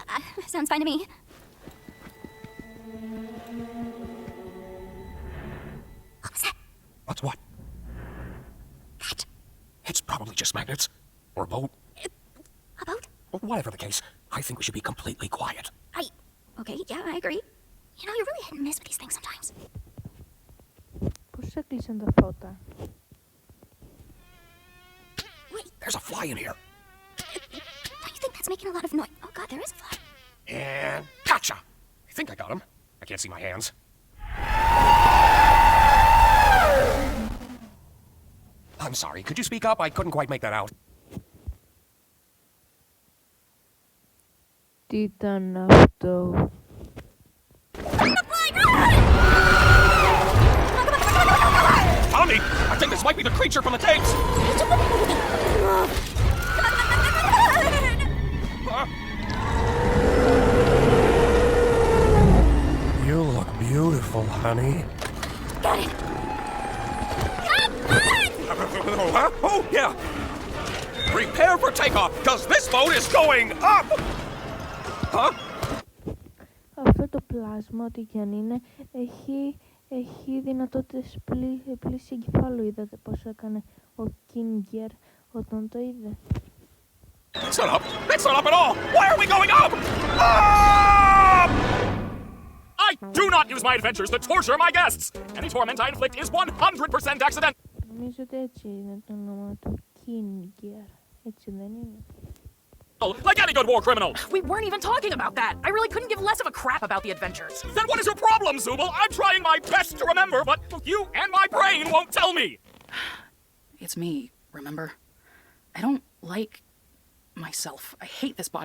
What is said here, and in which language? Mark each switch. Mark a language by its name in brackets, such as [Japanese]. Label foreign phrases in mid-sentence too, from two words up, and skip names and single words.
[English] Sounds fine to me. What was that? What's what? That. It's probably just magnets. Or a boat. A boat? Whatever the case, I think we should be completely quiet. Okay, yeah, I agree. You know, you're really hit and miss with these things sometimes. [Greek] Πώς έκλεισαν τα φώτα? [English] Wait, There's a fly in here. don't you think that's making a lot of noise? Oh god, there is a fly. And gotcha! I think I got him. I can't see my hands. I'm sorry, could you speak up? I couldn't quite make that out. [Greek] Τι ήταν αυτό? [English] Pomni! I think this might be the creature from the tapes! You look beautiful, honey. Got it. Huh? Oh, yeah! Prepare for takeoff, because this boat is going up! Huh? [Greek] Αυτό το πλάσμα, ό,τι και αν είναι, έχει δυνατότητες πλήση εγκεφάλου. Είδατε πώς έκανε ο Κίνγκερ όταν το είδε? [English] It's not up! It's not up at all! Why are we going up? Up! I do not use my adventures to torture my guests! Any torment I inflict is 100% accidental! [Greek] Νομίζω ότι έτσι είναι το όνομα του, Κίνγκερ. Έτσι δεν είναι? [English] Like any good war criminal! We weren't even talking about that. I really couldn't give less of a crap about the adventures. Then what is your problem, Zubul? I'm trying my best to remember, but you and my brain won't tell me! It's me, remember? I don't like myself. I hate this body.